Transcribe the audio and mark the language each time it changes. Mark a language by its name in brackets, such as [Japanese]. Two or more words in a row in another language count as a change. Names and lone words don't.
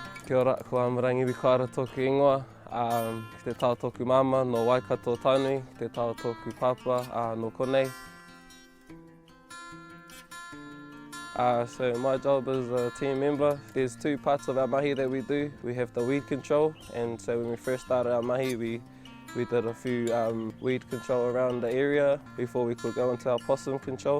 [Māori] Kia ora, ko Amorangi Wikaira tōku ingoa. Ki te tau tōku mama no Waikato Taunui, ki te tau tōku papa no Konei. [English] So my job as a team member, there's two parts of our mahi that we do. We have the weed control, and so when we first started our mahi, we did a few weed control around the area before we could go into our possum control.